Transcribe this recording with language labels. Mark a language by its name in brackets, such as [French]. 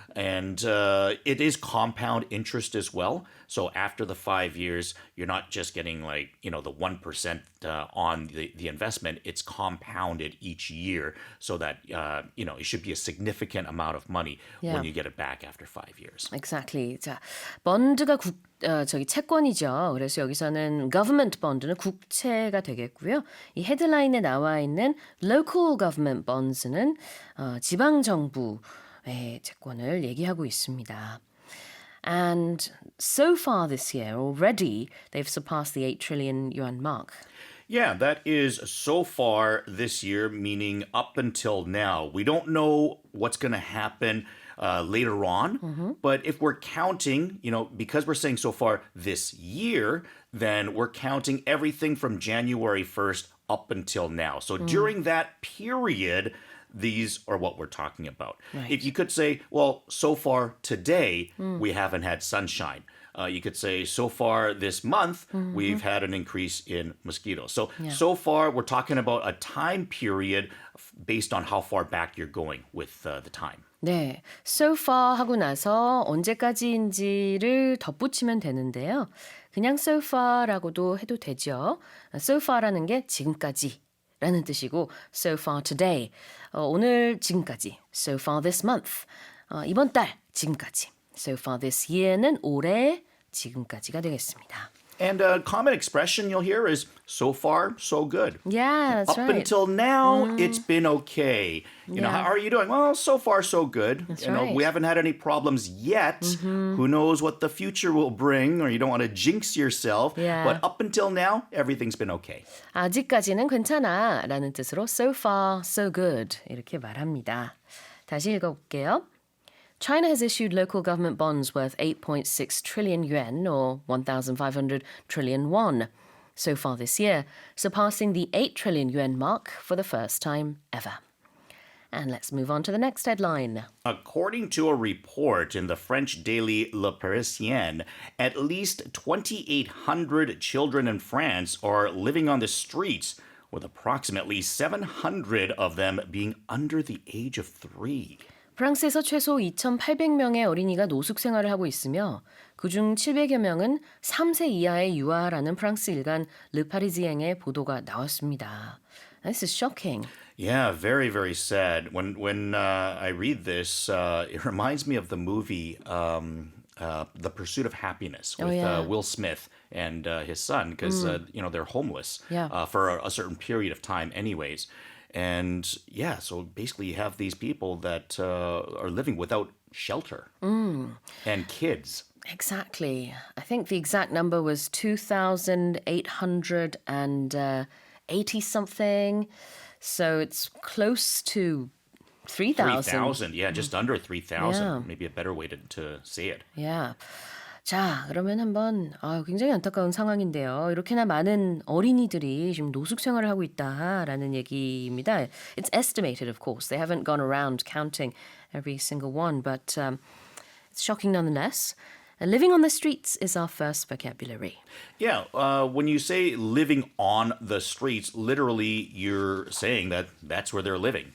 [English] And it is compound interest as well. So after the 5 years, you're not just getting like, the 1% on the investment. It's compounded each year so that, it should be a significant amount of money when you get it back after 5 years. Exactly. [Korean] 자, bon드가 채권이죠. 그래서 여기서는 [English] government bond [Korean] 는 국채가 되겠고요. 이 헤드라인에 나와 있는 [English] local government bonds [Korean] 는 지방 정부의 채권을 얘기하고 있습니다. [English] And so far this year, already, they've surpassed the 8 trillion yuan mark. Yeah, that is so far this year, meaning up until now. We don't know what's going to happen later on. But if we're counting, because we're saying so far this year, then we're counting everything from January 1st up until now. So during that period, these are what we're talking about. Right. If you could say, well, so far today, we haven't had sunshine. You could say, so far this month, we've had an increase in mosquitoes. So far, we're talking about a time period based on how far back you're going with the time. [Korean] 네, so far 하고 나서 언제까지인지를 덧붙이면 되는데요. 그냥 so far라고도 해도 되죠. So far라는 게 지금까지라는 뜻이고 [English] so far today, [Korean] 오늘 지금까지. [English] So far this month, [Korean] 이번 달 지금까지. [English] So far this year [Korean] 는 올해 지금까지가 되겠습니다. [English] And a common expression you'll hear is, so far, so good. Yeah, that's Up right. until now, it's been okay. How are you doing? Well, so far, so good. That's We right. haven't had any problems yet. Who knows what the future will bring, or you don't want to jinx yourself. Yeah. But up until now, everything's been okay. [Korean] 아직까지는 괜찮아 라는 뜻으로 [English] so far, so good [Korean] 이렇게 말합니다. 다시 읽어볼게요. [English] China has issued local government bonds worth 8.6 trillion yuan or 1,500 trillion won so far this year, surpassing the 8 trillion yuan mark for the first time ever. And let's move on to the next headline. According to a report in the French daily Le Parisien, at least 2,800 children in France are living on the streets, with approximately 700 of them being under the age of 3. [Korean] 프랑스에서 최소 2,800명의 어린이가 노숙 생활을 하고 있으며 그중 700여 명은 3세 이하의 유아라는 프랑스 일간 르파리지앵의 보도가 나왔습니다. [English] This is shocking. Yeah, very, very sad. When I read this, it reminds me of the movie The Pursuit of Happiness with Will Smith and his son, because they're homeless for a certain period of time, anyways. And yeah, so basically you have these people that are living without shelter and kids. Exactly. I think the exact number was 2,880 something. So it's close to 3,000. 3,000, yeah, just under 3,000. Yeah. Maybe a better way to say it. Yeah. [Korean] 자, 그러면 한번 굉장히 안타까운 상황인데요. 이렇게나 많은 어린이들이 지금 노숙 생활을 하고 있다라는 얘기입니다. [English] It's estimated, of course. They haven't gone around counting every single one, but it's shocking nonetheless. Living on the streets is our first vocabulary. Yeah, when you say living on the streets, literally you're saying that that's where they're living.